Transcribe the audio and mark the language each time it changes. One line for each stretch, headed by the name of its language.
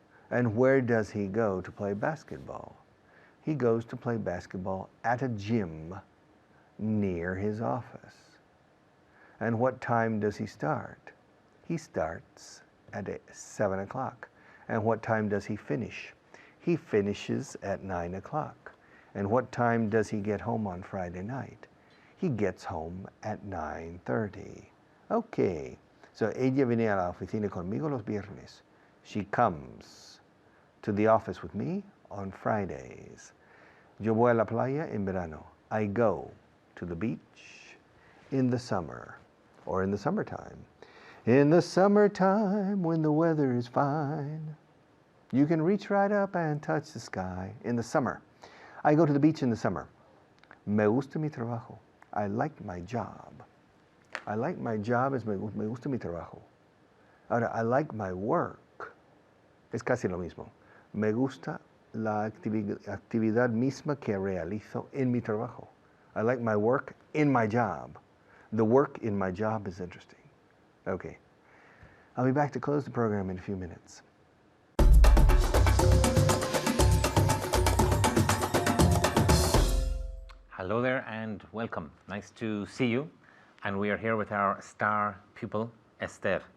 English: And where does he go to play basketball? He goes to play basketball at a gym near his office. And what time does he start? He starts at 7 o'clock. And what time does he finish? He finishes at 9 o'clock. And what time does he get home on Friday night? He gets home at 9:30. Okay, so
Spanish: ella viene a la oficina conmigo los viernes.
English: She comes to the office with me on Fridays.
Spanish: Yo voy a la playa en verano.
English: I go to the beach in the summer or in the summertime. In the summertime when the weather is fine, you can reach right up and touch the sky. In the summer, I go to the beach in the summer.
Spanish: Me gusta mi trabajo.
English: I like my job. I like my job
Spanish: es me gusta mi trabajo. Ahora,
English: I like my work.
Spanish: Es casi lo mismo. Me gusta la actividad misma que realizo en mi trabajo.
English: I like my work in my job. The work in my job is interesting. Okay. I'll be back to close the program in a few minutes. Hello there and welcome. Nice to see you. And we are here with our star pupil, Esther.